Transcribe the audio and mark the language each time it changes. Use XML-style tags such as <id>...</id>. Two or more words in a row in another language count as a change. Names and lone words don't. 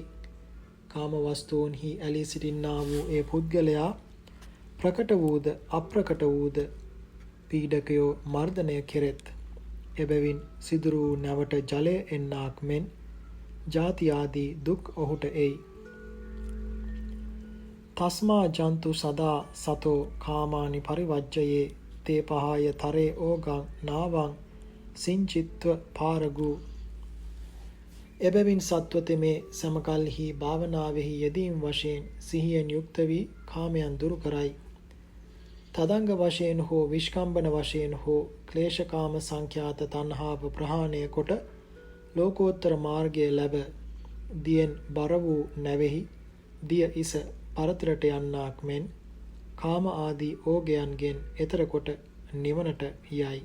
<si>කාම වස්තුන්හි ඇලී සිටින්නා වූ ඒ පුද්ගලයා ප්‍රකට වූද අප්‍රකට වූද පීඩකයෝ මර්ධනය කෙරෙත්. එබැවින් සිදුරු නැවට ජලය එන්නාක් මෙන් ජාති ආදී දුක් ඔහුට එයි.</si> <pi>තස්මා ජන්තු සදා සතෝ කාමානි පරිවජ්ජයේ තේ පහය තරේ ඕගං නාවං සිංචිත්ව පාරගු.</pi> <si>එබැවින් සත්වතෙමේ සමකල්හි භාවනාවෙහි යෙදීම් වශයෙන් සිහියෙන් යුක්ත වී කාමයන් දුරු කරයි. තදංග වශයෙන් හෝ විස්කම්බන වශයෙන් හෝ ක්ලේශකාම සංඛ්‍යාත තණ්හාව ප්‍රහාණය කොට ලෝකෝත්තර මාර්ගය ලැබ දියෙන් බර වූ නැවෙහි දිය ඉස පරතරට යන්නාක් මෙන් කාම ආදී ඕගයන්ගෙන් එතර කොට නිවනට යයි.</si>